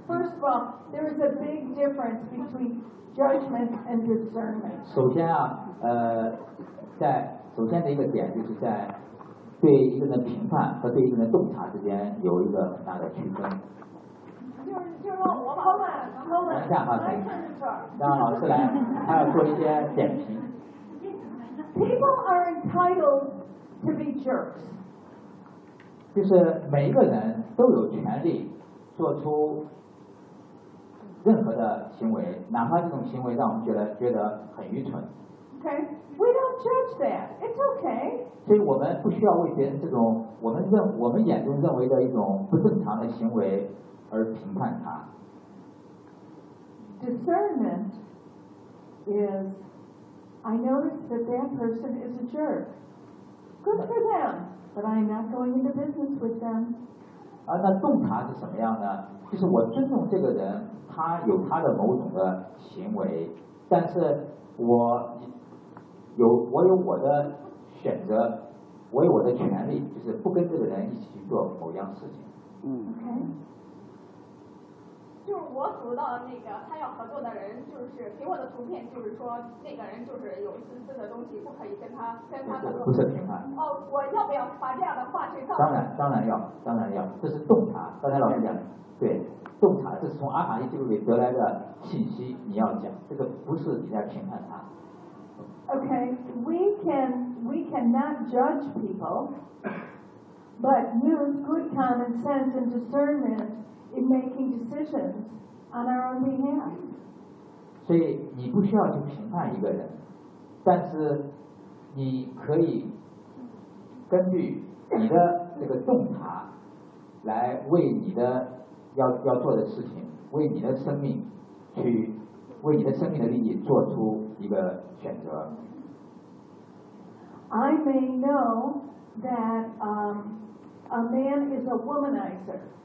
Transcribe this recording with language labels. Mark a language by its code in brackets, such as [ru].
[en] First of all, there is a big difference between judgment and discernment. [zh] 首先啊，在首先的一个点就是在对一个人的评判和对一个人的洞察之间有一个很大的区分。就是说，等一下哈，让老师来，还要做一些点评。 [en] People are entitled to be jerks. [zh] 就是每一个人都有权利做出任何的行为，哪怕这种行为让我们觉得很愚蠢。 [en] Okay, we don't judge that. It's okay. [zh] 所以我们不需要为别人这种我们眼中认为的一种不正常的行为而评判他。 [en] Discernment is. I noticed that that person is a jerk. Good for them, but I'm not going into business with them. [zh] 那洞察是什么样呢？就是我尊重这个人，他有他的某种的行为，但是我有我的选择，我有我的权利，就是不跟这个人一起去做某样事情。 [en] Okay. 就 [zh] 我读到那个他要合作的人，就是给我的图片，就是说那个人就是有私自的东西，不可以跟他合作。不是品牌。哦，我要不要把这样的话去告？当然要，这是洞察。刚才老师讲的，对，洞察，这是从阿含义这里得来的信息，你要讲，这个不是你在评判他。 [en] Okay, we cannot judge people, but use good common sense and discernment in making decisions on our own behalf. [zh] 所以你不需要去评判一个人，但是你可以根据你的这个洞察来为你的要做的事情，为你的生命去为你的生命的利益做出一个选择。 [en] I may know that a man is a womanizer.